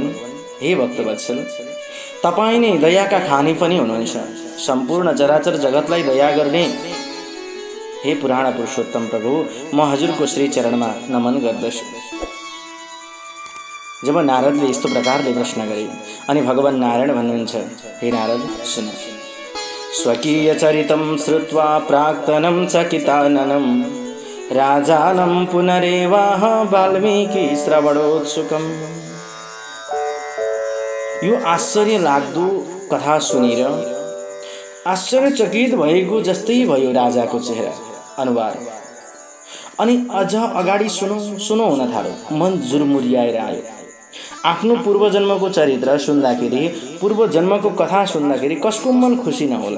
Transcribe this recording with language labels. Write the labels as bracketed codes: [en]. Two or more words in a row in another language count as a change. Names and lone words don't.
[ne] हे भक्तवत्सल, तपाईँ नै दयाका खानी पनि हुनुहुन्छ, सम्पूर्ण चराचर जगतलाई दया गर्ने हे पुराण पुरुषोत्तम प्रभु, म हजुरको श्री चरणमा नमन गर्दछु। जब नारदले यस्तो प्रकारले प्रश्न गरे अनि भगवान नारायण भन्नुहुन्छ, हे नारद सुन, [sa] स्वकीय चरितं श्रुत्वा प्राक्तनं चकिताननं राजानं पुनरेवाह वाल्मीकि श्रवणोत्सुकम्। [ne] यो आश्चर्य लाग्दो कथा सुनेर आश्चर्यचकित भएको जस्तै भयो राजाको चेहरा अनुहार। अनि अझ अगाडि सुनौ हुन थाल्यो, मन जुरमुरियाएर आयो। आफ्नो पूर्वजन्मको चरित्र सुन्दाखेरि, पूर्वजन्मको कथा सुन्दाखेरि कसको मन खुसी नहोला?